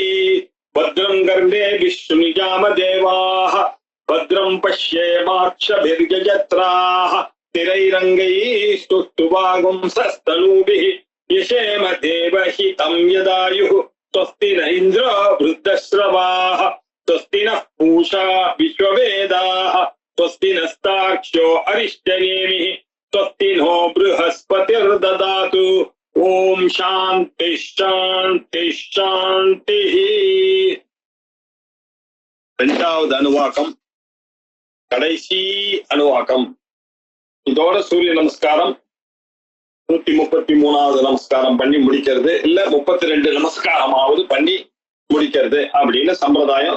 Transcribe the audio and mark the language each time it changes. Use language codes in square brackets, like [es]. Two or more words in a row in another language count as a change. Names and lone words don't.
[sa] भद्रं कर्णेभिः शृणुयाम देवाः भद्रं पश्येमाक्षभिर्जत्राः स्थिरैरङ्गैः स्तुष्टुवागुंसस्तनूभिः यशेम देवहितं यदायुः स्वस्ति न इन्द्रो वृद्धश्रवाः स्वस्ति नः पूषा विश्ववेदाः स्वस्ति नस्तार्क्ष्यो अरिष्टनेमिः स्वस्ति नो बृहस्पतिर्ददातु. ओम् शान्ति शान्ति शान्ति. [ta] இரண்டாவது அணுவாக்கம், கடைசி அணுவாக்கம். இதோட சூரிய நமஸ்காரம் 133வது நமஸ்காரம் பண்ணி முடிக்கிறது, இல்ல 32 நமஸ்காரமாவது பண்ணி முடிக்கிறது அப்படின்னு சம்பிரதாயம்.